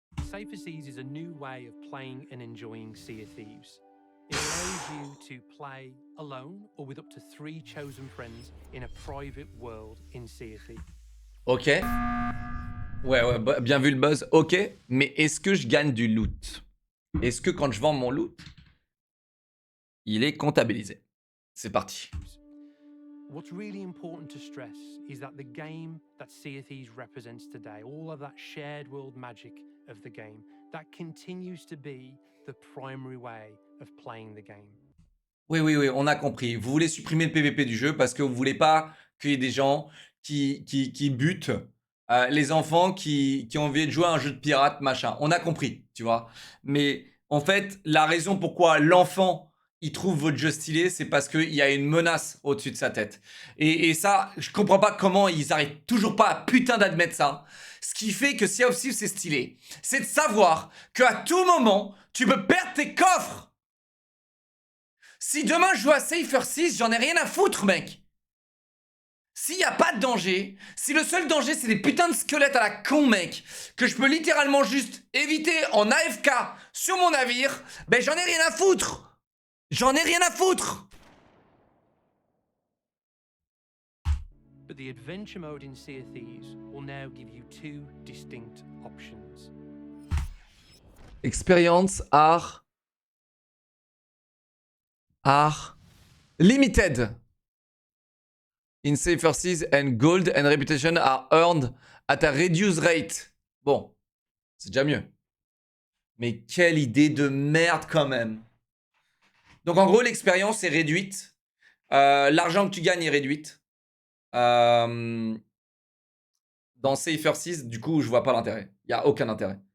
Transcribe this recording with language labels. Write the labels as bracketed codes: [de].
[en] Safer Seas is a new way of playing and enjoying Sea of Thieves. It allows you to play alone or with up to 3 chosen friends in a private world in Sea of Thieves. [fr] Ok. Ouais, bien vu le buzz. Ok, mais est-ce que je gagne du loot? Est-ce que quand je vends mon loot, il est comptabilisé? C'est parti. [en] What's really important to stress is that the game that Sea of Thieves represents today, all of that shared world magic of the game, that continues to be the primary way of playing the game. [fr] Oui, on a compris. Vous voulez supprimer le PVP du jeu parce que vous voulez pas qu'il y ait des gens qui butent les enfants qui ont envie de jouer à un jeu de pirate, machin. On a compris, tu vois. Mais en fait, la raison pourquoi l'enfant il trouve votre jeu stylé, c'est parce qu'il y a une menace au-dessus de sa tête. Et ça, je comprends pas comment ils arrivent toujours pas à putain d'admettre ça. Ce qui fait que Sea of Thieves c'est stylé, c'est de savoir qu'à tout moment, tu peux perdre tes coffres. Si demain je joue à Safer Seas, j'en ai rien à foutre, mec. S'il n'y a pas de danger, si le seul danger c'est des putains de squelettes à la con, mec, que je peux littéralement juste éviter en AFK sur mon navire, ben j'en ai rien à foutre. J'en ai rien à foutre. [en] But the adventure mode in Sea of Thieves will now give you 2 distinct options. Experience are limited in Safer Seas and gold and reputation are earned at a reduced rate. [fr] Bon, c'est déjà mieux. Mais quelle idée de merde quand même. Donc en gros, l'expérience est réduite. L'argent que tu gagnes est réduite. Dans Safer Seas, du coup, je vois pas l'intérêt. Il n'y a aucun intérêt.